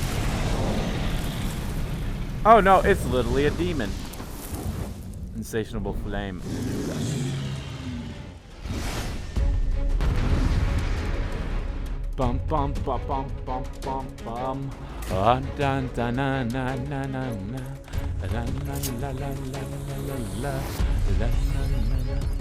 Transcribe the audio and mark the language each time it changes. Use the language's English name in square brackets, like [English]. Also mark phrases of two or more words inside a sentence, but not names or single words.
[English] Oh no, it's literally a demon. Insatiable flame. Bum bum bum bum bum bum bum. Dun dun dun na na na na na. La la la la la la la la la.